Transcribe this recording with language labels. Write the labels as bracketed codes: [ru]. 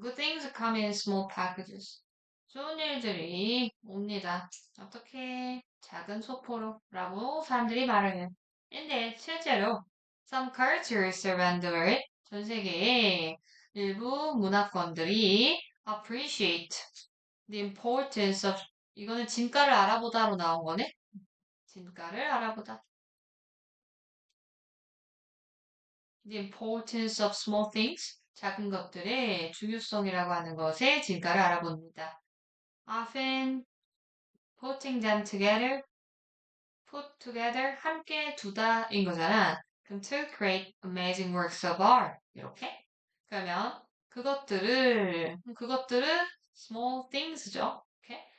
[en] Good things come in small packages. [ko] 좋은 일들이 옵니다. 어떻게 작은 소포로 라고 사람들이 말을 해요. 근데 실제로 [en] some cultures around the world [ko] 전 세계의 일부 문화권들이 [en] appreciate the importance of [ko] 이거는 진가를 알아보다로 나온 거네. 진가를 알아보다. [en] The importance of small things. [ko] 작은 것들의 중요성이라고 하는 것의 진가를 알아봅니다. [en] Often putting them together, put together, [ko] 함께 두다인 거잖아. 그럼 [en] to create amazing works of art. [ko] 이렇게. 그러면 그것들은 [en] small things [ko] 죠. 이렇게.